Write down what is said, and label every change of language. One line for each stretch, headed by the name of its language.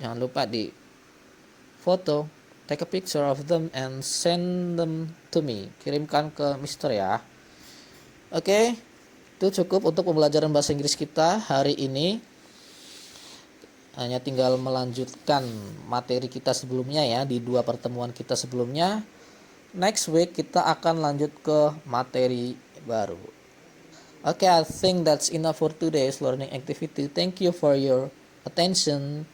Indonesian: Jangan lupa di foto,
English: take a picture of them and send them to me.
Indonesian: Kirimkan ke Mister ya. Oke. Itu cukup untuk pembelajaran bahasa Inggris kita hari ini. Hanya tinggal melanjutkan materi kita sebelumnya ya, di 2 pertemuan kita sebelumnya.
English: Next week
Indonesian: kita akan lanjut ke materi baru.
English: Okay, I think that's enough for today's learning activity. Thank you for your attention.